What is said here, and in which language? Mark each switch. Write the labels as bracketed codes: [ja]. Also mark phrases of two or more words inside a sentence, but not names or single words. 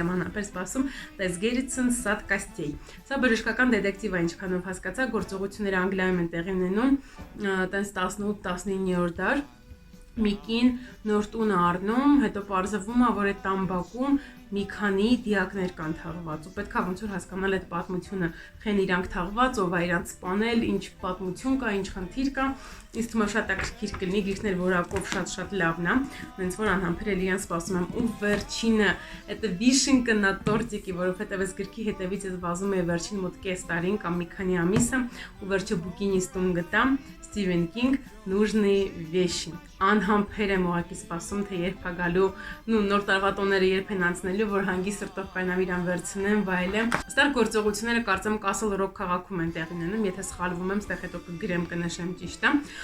[hy] եմ անհամբեր սպասում, «Des Gerichtsen Sat Kastei»։ Սա բժշկական դետեկտիվ է, ինչքանով հասկացա, գործողությունները Անգլիայում են տեղի ունենում, տենց 18-19-րդ դար։ Մի կին նոր տուն է առնում, հետո պարզվում է, որ այդ տամբակում մի քանի դիակներ կան թաղված ու պետք է ոնց որ հասկանալ այդ պատմությունը, խեն իրանք թաղված, ով է իրանք սպանել, ինչ պատմություն կա, ինչ խնդիր կա։ Ինձ թվում է շատ ակրկիր կլինի, գիրքն էլ որակով շատ լավն է, հենց որ անհամբեր էլ իրան սպասում եմ։ Ու վերջինը, [ru] это вишенка на тортике, [hy] որովհետև այս գրքի հետևից ես վազում եմ վերջին մոտ կես տարին կամ մի քանի ամիսը ու վերջը բուկինիստում գտա Stephen King «Нужные вещи»։ Անհամբեր եմ ուղղակի սպասում, թե երբ է գալու, նոր տարվա տոները երբ են անցնելու, որ հանգիստ սրտով կայնամ իրան վերցնեմ, վայելեմ։ Այստեղ գործողությունները կարծեմ Castle Rock քաղաքում են տեղի ունենում, եթե սխալվում եմ, այստեղ հետո կգրեմ կնշեմ ճիշտ է։